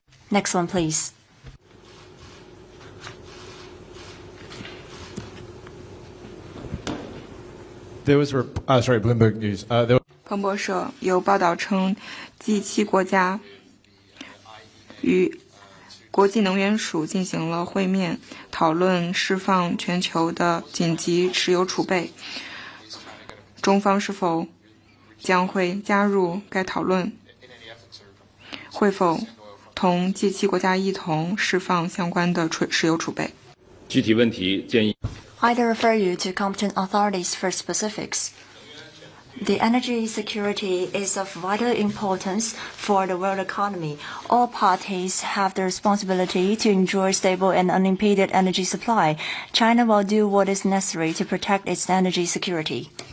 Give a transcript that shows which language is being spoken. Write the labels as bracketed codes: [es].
[en] Next one, please. There was Bloomberg News. [zh] 彭博社有报道称，G7国家与国际能源署进行了会面，讨论释放全球的紧急石油储备。中方是否将会加入该讨论？会否同G7国家一同释放相关的石油储备？具体问题建议。 [en] Either refer you to competent authorities for specifics. The energy security is of vital importance for the world economy. All parties have the responsibility to ensure stable and unimpeded energy supply. China will do what is necessary to protect its energy security.